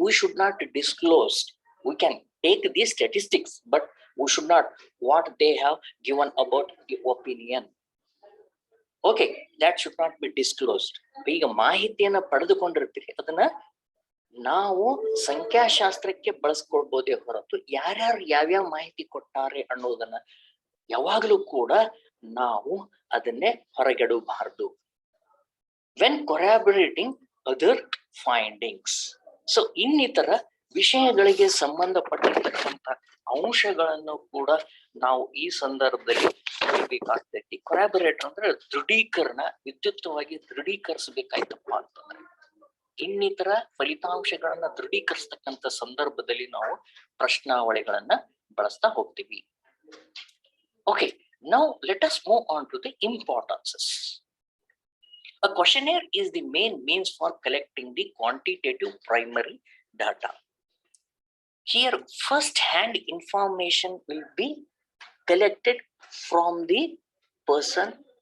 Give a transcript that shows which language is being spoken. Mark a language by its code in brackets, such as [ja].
[en] We should not disclose. We can take these statistics, but we should not what they have given about the opinion. Okay, that should not be disclosed. [kn] ಈಗ ಮಾಹಿತಿಯನ್ನು ಪಡೆದುಕೊಂಡಿರ್ತೀರಿ, ಅದನ್ನ ನಾವು ಸಂಖ್ಯಾಶಾಸ್ತ್ರಕ್ಕೆ ಬಳಸ್ಕೊಳ್ಬಹುದೇ ಹೊರತು ಯಾರ್ಯಾರು ಯಾವ್ಯಾವ ಮಾಹಿತಿ ಕೊಟ್ಟಾರೆ ಅನ್ನೋದನ್ನ ಯಾವಾಗಲೂ ಕೂಡ ನಾವು ಅದನ್ನೇ ಹೊರಗೆಡಬಾರದು. [en] when corroborating other findings, [kn] ಸೊ ಇನ್ನಿತರ ವಿಷಯಗಳಿಗೆ ಸಂಬಂಧಪಟ್ಟಿರ್ತಕ್ಕಂಥ ಅಂಶಗಳನ್ನು ಕೂಡ ನಾವು ಈ ಸಂದರ್ಭದಲ್ಲಿ ನೋಡ್ಬೇಕಾಗ್ತೈತಿ. ಕೊರಾಬರೇಟರ್ ಅಂದ್ರೆ ದೃಢೀಕರಣ, ವಿದ್ಯುಕ್ತವಾಗಿ ದೃಢೀಕರಿಸಬೇಕಾಯ್ತಪ್ಪ ಅಂತಂದ್ರೆ ಇನ್ನಿತರ ಫಲಿತಾಂಶಗಳನ್ನ ದೃಢೀಕರಿಸತಕ್ಕಂಥ ಸಂದರ್ಭದಲ್ಲಿ ನಾವು ಪ್ರಶ್ನಾವಳಿಗಳನ್ನ ಬಳಸ್ತಾ ಹೋಗ್ತೀವಿ. [en] Okay, now let us move on to the importances. A questionnaire is the main means for collecting the quantitative primary data. Here, first-hand information will be collected from the person.